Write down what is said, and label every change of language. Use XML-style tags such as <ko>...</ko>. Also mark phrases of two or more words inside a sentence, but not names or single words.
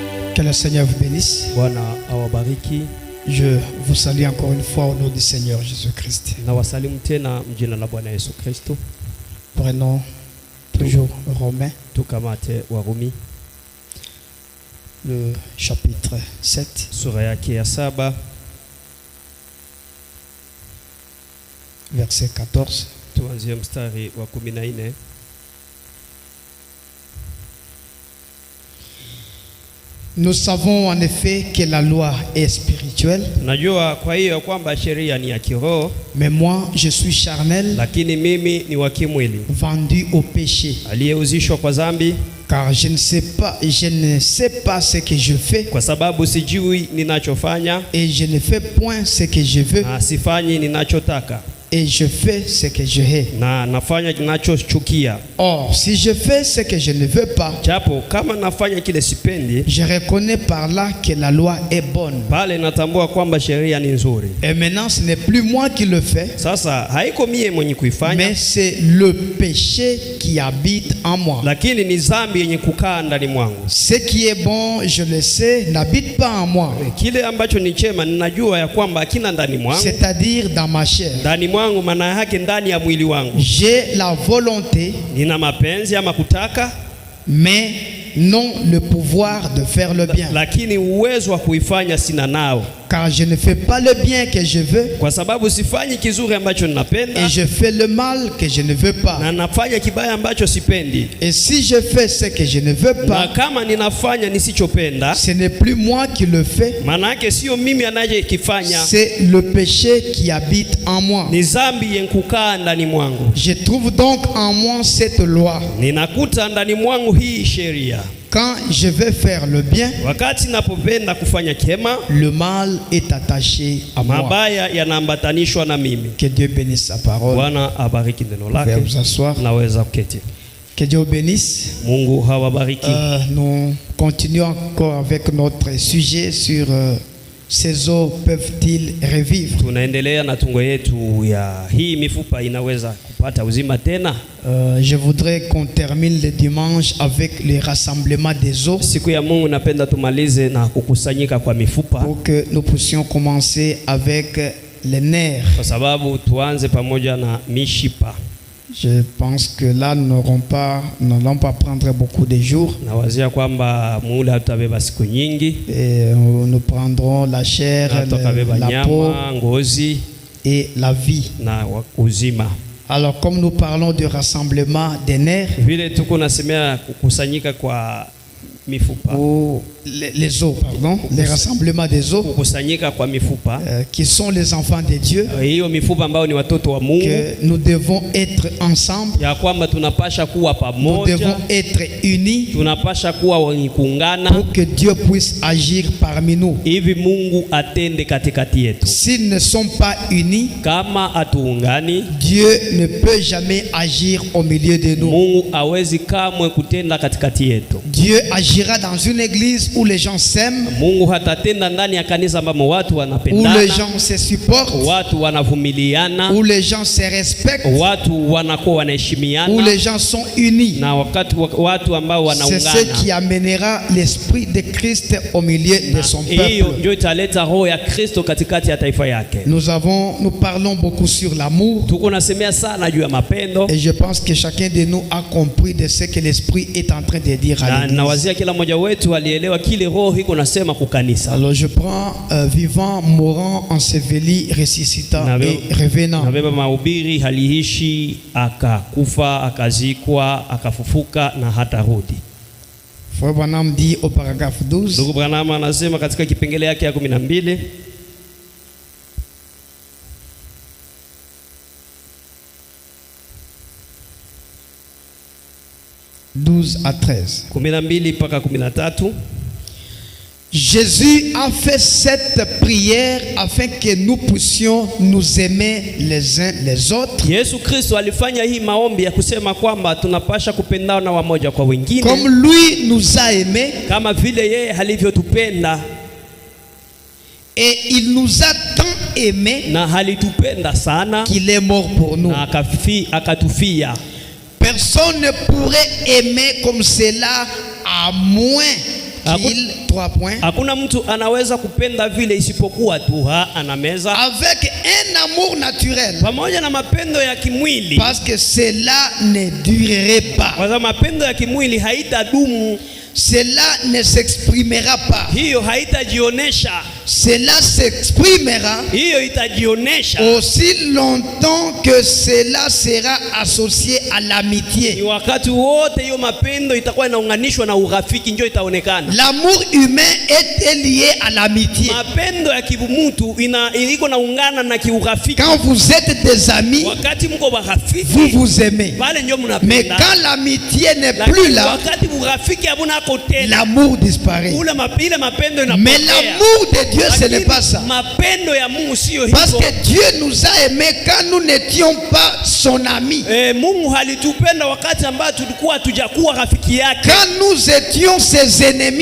<fr>Que le Seigneur vous bénisse.</fr> <sw>Bwana awabariki.</sw> <fr>Je vous salue encore une fois au nom du Seigneur Jésus-Christ.</fr> <sw>Na wasalimu tena mjina la Bwana Yesu Kristo.</sw> <fr>Prenons toujours Romains,</fr> <sw>Tukamate Warumi,</sw> <fr>le chapitre 7.</fr> <sw>sura yake ya 7,</sw> <fr>verset 14.</fr> <sw>tuanzie mstari wa 14.</sw> <fr>Nous savons en effet que la loi est spirituelle,</fr> <sw>Najua kwa hiyo kwamba sheria ni ya kiroho,</sw> <fr>mais moi je suis charnel,</fr> <sw>lakini mimi ni wa kimwili,</sw> <fr>vendu au péché,</fr> <sw>aliyeuzishwa kwa dhambi,</sw> <fr>car je ne sais pas ce que je fais,</fr> <sw>kwa sababu sijui ninachofanya</sw> <fr>et je ne fais point ce que je veux,</fr> <sw>na sifanyi ninachotaka,</sw> <fr>et je fais ce que je hais.</fr> <sw>na nafanya ninachochukia.</sw> <fr>Or, si je fais ce que je ne veux pas,</fr> <sw>Japo kama nafanya kile sipendi,</sw> <fr>je reconnais par là que la loi est bonne.</fr> <sw>pale natambua kwamba sheria ni nzuri.</sw> <fr>Et maintenant, ce n'est plus moi qui le fais,</fr> <sw>Sasa haiko mie mwenye kuifanya,</sw> <fr>mais c'est le péché qui habite en moi.</fr> <sw>lakini ni dhambi yenye kukaa ndani mwangu.</sw> <fr>Ce qui est bon, je le sais, n'habite pas en moi,</fr> <sw>Kile ambacho ni chema ninajua ya kwamba hakina ndani mwangu.</sw> <fr>c'est-à-dire dans ma chair.</fr> <sw>Ndani mwangu maana yake ndani ya mwili wangu.</sw> <fr>J'ai la volonté,</fr> <sw>Nina mapenzi ama kutaka,</sw> <fr>mais non le pouvoir de faire le bien.</fr> <sw>lakini uwezo wa kuifanya sina nao,</sw> <fr>Car je ne fais pas le bien que je veux,</fr> <sw>kwa sababu sifanyi kizuri ambacho ninapenda,</sw> <fr>et je fais le mal que je ne veux pas.</fr> <sw>na nafanya kibaya ambacho sipendi.</sw> <fr>Et si je fais ce que je ne veux</fr> <sw>Na</sw> <fr>pas,</fr> <sw>kama ninafanya nisichopenda,</sw> <fr>ce n'est plus moi qui le fais,</fr> <sw>maana yake sio mimi anayekifanya,</sw> <fr>c'est le péché qui habite en moi.</fr> <sw>ni dhambi yenye kukaa ndani mwangu.</sw> <fr>Je trouve donc en moi cette loi.</fr> <sw>Ninakuta ndani mwangu hii sheria.</sw> <fr>Quand je vais faire le bien,</fr> <sw>Wakati napopenda kufanya kema,</sw> <fr>le mal est attaché à moi.</fr> <sw>mabaya yanaambatanishwa na mimi.</sw> <fr>Que Dieu bénisse sa parole.</fr> <sw>Bwana abariki neno</sw> <fr>Vous pouvez</fr> <sw>lake.</sw> <fr>vous asseoir.</fr> <sw>Naweza kuketi.</sw> <fr>Que Dieu bénisse.</fr> <sw>Mungu hawabariki.</sw> <fr>Nous continuons encore avec notre sujet sur ces os peuvent-ils revivre.</fr> <sw>Tunaendelea na tungo yetu ya hii mifupa inaweza kupata uzima tena.</sw> <fr>Je voudrais qu'on termine le dimanche avec le rassemblement des os,</fr> <sw>Siku ya Mungu napenda tumalize na kukusanyika kwa mifupa,</sw> <fr>pour que nous puissions commencer avec les nerfs.</fr> <sw>kwa sababu tuanze pamoja na mishipa.</sw> <fr>Je pense que là, nous n'allons pas prendre beaucoup de jours.</fr> <sw>Nawazia kwamba muda tutabeba siku nyingi,</sw> <fr>Et nous prendrons la chair,</fr> <sw>tutabeba</sw> <fr>la peau</fr> <sw>nyama, ngozi</sw> <fr>et la vie.</fr> <sw>na uzima.</sw> <fr>Alors, comme nous parlons du rassemblement des nerfs,</fr> <sw>Vile tuko nasemea kukusanyika kwa mifupa,</sw> <fr>ou les os, pardon, les rassemblements des os,</fr> <sw>kukusanyika kwa mifupa,</sw> <fr>qui sont les enfants de Dieu,</fr> <sw>hiyo mifupa ambao ni watoto wa Mungu,</sw> <fr>que nous devons être ensemble,</fr> <sw>ya kwamba tunapasha kuwa</sw> <fr>nous</fr> <sw>pamoja,</sw> <fr>devons être unis</fr> <sw>tunapasha kuwa wenye kuungana</sw> <fr>pour que Dieu puisse agir parmi nous.</fr> <sw>hivi Mungu atende katikati yetu.</sw> <fr>S'ils ne sont pas unis,</fr> <sw>Kama atuungani,</sw> <fr>Dieu ne peut jamais agir au milieu de nous.</fr> <sw>Mungu hawezi kamwe kutenda katikati yetu.</sw> <fr>Dieu agira dans une église où les gens s'aiment,</fr> <sw>Mungu hatatenda ndani ya kanisa ambamo watu</sw> <fr>où les</fr> <sw>wanapendana,</sw> <fr>gens se supportent,</fr> <sw>watu wanavumiliana,</sw> <fr>où les gens se respectent,</fr> <sw>watu wanakuwa</sw> <fr>où</fr> <sw>wanaheshimiana,</sw> <fr>les gens sont unis.</fr> <sw>na wakati watu ambao</sw> <fr>C'est ce</fr> <sw>wanaungana.</sw> <fr>qui amènera l'esprit de Christ au milieu de son</fr> <sw>Hiyo</sw> <fr>peuple.</fr> <sw>ndio italeta roho ya Kristo katikati ya taifa yake.</sw> <fr>Nous parlons beaucoup sur l'amour,</fr> <sw>Tuko nasemea sana juu ya mapendo,</sw> <fr>et je pense que chacun de nous a compris de ce que l'esprit est en train de dire à</fr> <sw>na</sw> <fr>l'église.</fr> <sw>nawazia kila mmoja wetu alielewa kile roho iko nasema kukanisa.</sw> <fr>Alors je prends vivant, mourant, enseveli, ressuscitant et revenant.</fr> <sw>Nabeba mahubiri haliishi, akakufa, akazikwa, akafufuka na hata rudi.</sw> <fr>Frère Branham dit au paragraphe 12,</fr> <sw>Ndugu Branham anasema katika kipengele yake ya 12,</sw> <fr>à 13.</fr> <sw>12 mpaka 13.</sw> <fr>Jésus a fait cette prière afin que nous puissions nous aimer les uns les autres.</fr> <sw>Yesu Kristo alifanya hii maombi ya kusema kwamba tunapasha kupendana wamoja kwa wengine,</sw> <fr>Comme lui nous a aimés,</fr> <sw>kama vile yeye alivyotupenda,</sw> <fr>et il nous a tant aimés</fr> <sw>na alitupenda sana</sw> <fr>qu'il est mort pour nous.</fr> <sw>na akatufia.</sw> <fr>Personne ne pourrait aimer comme cela à moins qu'il, 3 points,</fr> <sw>hakuna mtu anaweza kupenda vile isipokuwa tu anameza</sw> <fr>avec un amour naturel,</fr> <sw>pamoja na mapendo ya kimwili,</sw> <fr>parce que cela ne durerait pas,</fr> <sw>kwa sababu mapendo ya kimwili haitadumu,</sw> <fr>cela ne s'exprimera pas,</fr> <sw>hiyo haitajionesha,</sw> <fr>cela s'exprimera</fr> <sw>hiyo itajionesha</sw> <fr>aussi longtemps que cela sera associé à</fr> <sw>ni</sw> <fr>l'amitié.</fr> <sw>wakati wote hiyo mapendo itakuwa inaunganishwa na urafiki, ndio itaonekana.</sw> <fr>L'amour humain est lié à l'amitié.</fr> <sw>Mapendo ya kimutu iko naungana na kiurafiki.</sw> <fr>Quand vous êtes des amis,</fr> <sw>Wakati mko warafiki,</sw> <fr>vous vous aimez.</fr> <sw>pale ndio</sw> <fr>Mais</fr> <sw>mnapenda.</sw> <fr>quand l'amitié n'est plus là,</fr> <sw>Wakati urafiki habuna kote,</sw> <fr>l'amour disparaît.</fr> <sw>ile mapendo inapotea.</sw> <fr>Mais l'amour de Dieu, ce n'est pas ça.</fr> <sw>Mapendo ya Mungu sio hivyo.</sw> <fr>Parce que Dieu nous a aimés quand nous n'étions pas son ami.</fr> <sw>Mungu halitupenda wakati ambao tulikuwa tujakuwa rafiki yake.</sw> <fr>Quand nous étions ses ennemis,</fr>